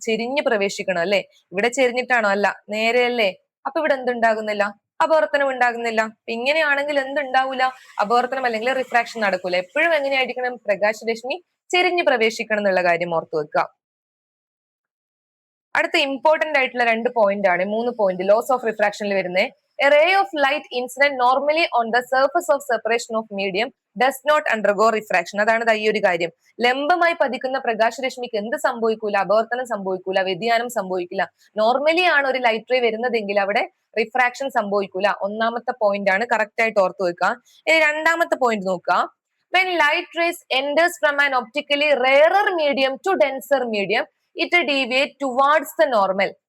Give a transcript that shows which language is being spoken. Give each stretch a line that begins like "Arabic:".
Malayalam: ചെരിഞ്ഞ് പ്രവേശിക്കണം അല്ലെ? ഇവിടെ ചെരിഞ്ഞിട്ടാണോ? അല്ല, നേരെയല്ലേ? അപ്പൊ ഇവിടെ എന്തുണ്ടാകുന്നില്ല? അപവർത്തനം ഉണ്ടാകുന്നില്ല. ഇങ്ങനെയാണെങ്കിൽ എന്തുണ്ടാവൂല? അപവർത്തനം അല്ലെങ്കിൽ റിഫ്രാക്ഷൻ നടക്കൂല. എപ്പോഴും എങ്ങനെയായിരിക്കണം? പ്രകാശരശ്മി ചെരിഞ്ഞ് പ്രവേശിക്കണം എന്നുള്ള കാര്യം ഓർത്തു വെക്കുക. അടുത്ത ഇമ്പോർട്ടന്റ് ആയിട്ടുള്ള 2 പോയിന്റ് ആണ്, 3 പോയിന്റ് ലോസ് ഓഫ് റിഫ്രാക്ഷനിൽ വരുന്നത്.
English: A ray of light incident normally on the surface of separation of medium does not undergo refraction.
Malayalam: അതാണ് ഈ ഒരു കാര്യം. ലംബമായി പതിക്കുന്ന പ്രകാശരശ്മിക്ക് എന്ത് സംഭവിക്കൂല? അപവർത്തനം സംഭവിക്കൂല, വ്യതിയാനം സംഭവിക്കില്ല. നോർമലി ആണ് ഒരു ലൈറ്റ് റേ വരുന്നതെങ്കിൽ അവിടെ റിഫ്രാക്ഷൻ സംഭവിക്കൂല. ഒന്നാമത്തെ പോയിന്റ് ആണ്, കറക്റ്റ് ആയിട്ട് ഓർത്തു വെക്കുക. ഇനി രണ്ടാമത്തെ പോയിന്റ് നോക്കുക.
English: When light rays enters from an optically rarer medium to denser medium, it deviates towards the normal.